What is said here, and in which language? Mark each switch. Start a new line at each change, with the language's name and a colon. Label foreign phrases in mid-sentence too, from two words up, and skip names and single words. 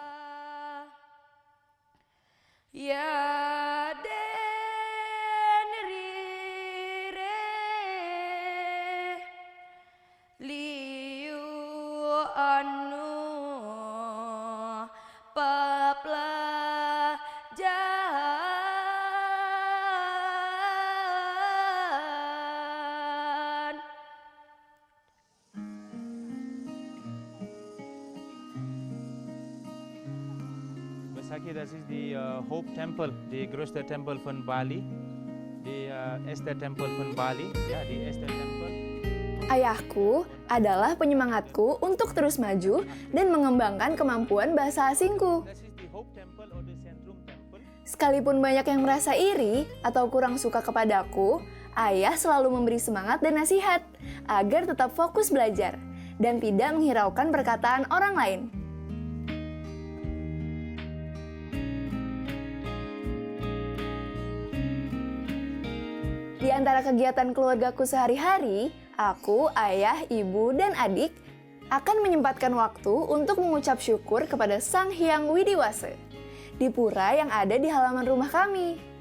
German: Ya den rire liu anu pelajaran. Besaki, das ist die Haupttempel, die größte Tempel von Bali, die erste Tempel von Bali, ja, die erste Tempel.
Indonesian: Ayahku adalah penyemangatku untuk terus maju dan mengembangkan kemampuan bahasa asingku.
German: Das ist die Haupttempel oder Zentrum Tempel.
Indonesian: Sekalipun banyak yang merasa iri atau kurang suka kepadaku, ayah selalu memberi semangat dan nasihat agar tetap fokus belajar dan tidak menghiraukan perkataan orang lain. Di antara kegiatan keluargaku sehari-hari, aku, ayah, ibu, dan adik akan menyempatkan waktu untuk mengucap syukur kepada Sang Hyang Widiwasa di pura yang ada di halaman rumah kami.